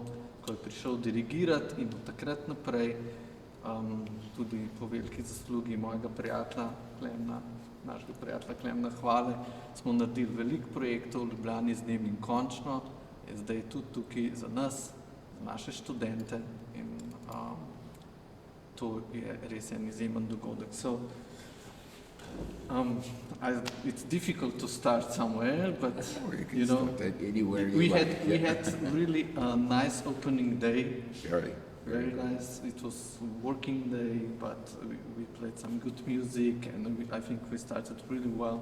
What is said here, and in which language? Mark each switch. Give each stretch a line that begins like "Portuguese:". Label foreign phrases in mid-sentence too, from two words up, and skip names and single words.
Slovenian: ko je prišel dirigirati, in od takrat naprej, tudi po veliki zaslugi mojega prijatelja Klemna, našega prijatelja Klemna Hvale, smo naredili veliko projektov v Ljubljani z njim in končno je zdaj tudi tukaj za nas, za naše študente, in to je res en izjemen dogodek.
English: So, it's difficult to start somewhere, but you know, we had really a nice opening day. Very nice. It was a working day, but we played some good music, and I think we started really well.